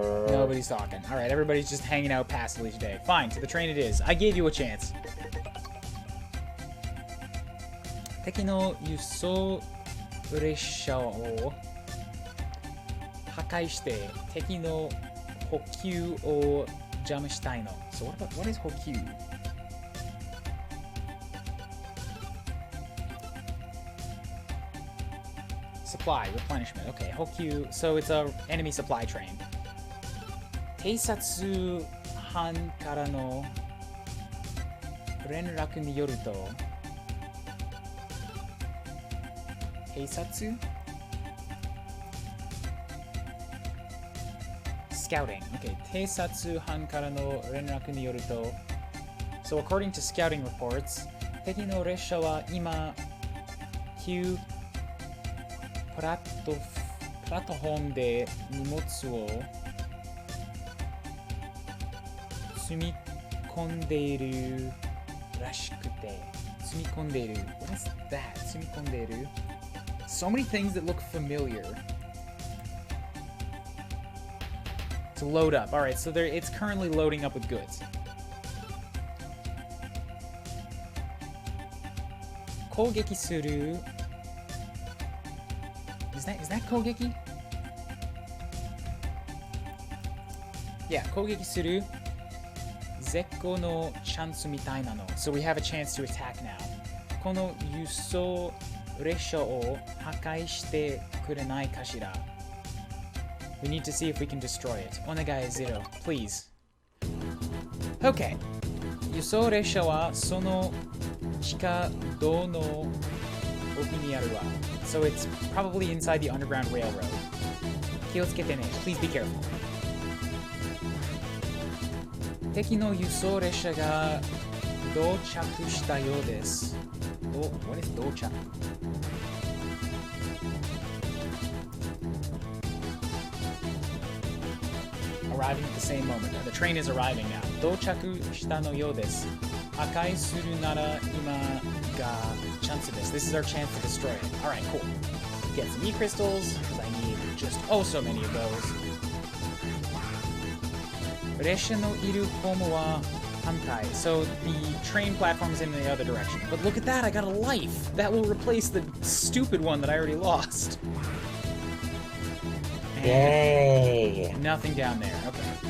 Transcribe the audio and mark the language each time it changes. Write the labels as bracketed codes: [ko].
[en] Nobody's talking. Alright, everybody's just hanging out passively today. Fine, to the train it is. I gave you a chance. [ja] 敵の輸送列車を破壊して敵の補給を邪魔したいの。 [en] So what is 補給? Supply, replenishment. Okay, 補給.So it's a enemy supply train. [ja] 偵察班からの連絡によると偵察 Scouting. Okay, 偵察班からの連絡によると [en] So according to scouting reports, [ja] 敵の列車は今旧プラットフォームで荷物を積み込んでいるらしくて積み込んでいる [en] What is that? [ja] 積み込んでいる [en] So many things that look familiar. To load up. Alright, so it's currently loading up with goods. 攻撃する Is that 攻撃? Yeah, [ja] 攻撃する絶好のチャンスみたいなの [en] So we have a chance to attack now. [ja] この輸送列車を破壊してくれないかしら [en] We need to see if we can destroy it. お願い0 please. Okay. [ja] 輸送列車はその地下道の奥にあるわ [en] So it's probably inside the underground railroad. [ja] 気をつけてね [en] Please be careful. [ja] 敵の輸送列車が到着したようです [en] What is [ja] 到着? [en] Arriving at the same moment. The train is arriving now. [ja] 到着したのようです。破壊するなら今がチャンスです。 [en] This is our chance to destroy it. Alright, cool. Get some E-crystals, because I need just so many of those. [ja] 列車のいる方向は反対. [en] So the train platform is in the other direction. But look at that, I got a life! That will replace the stupid one that I already lost. Yay! Nothing down there. Okay.